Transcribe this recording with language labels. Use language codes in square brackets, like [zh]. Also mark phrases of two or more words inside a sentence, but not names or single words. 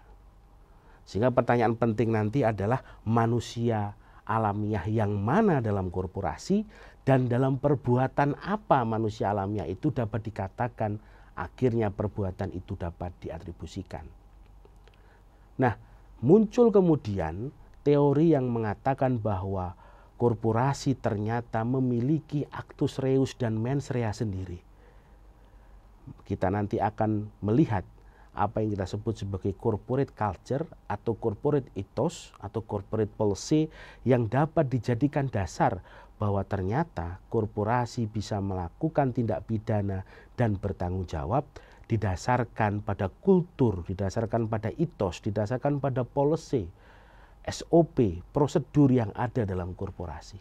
[id] Sehingga pertanyaan penting nanti adalah manusia alamiah yang mana dalam korporasi, dan dalam perbuatan apa manusia alamiah itu dapat dikatakan akhirnya perbuatan itu dapat diatribusikan. Nah, muncul kemudian teori yang mengatakan bahwa korporasi ternyata memiliki [la] actus reus [id] dan [la] mens rea [id] sendiri. Kita nanti akan melihat apa yang kita sebut sebagai [en] corporate culture [id] atau [en] corporate ethos [id] atau [en] corporate policy [id] yang dapat dijadikan dasar bahwa ternyata korporasi bisa melakukan tindak pidana dan bertanggung jawab didasarkan pada kultur, didasarkan pada ethos, didasarkan pada policy, SOP, prosedur yang ada dalam korporasi.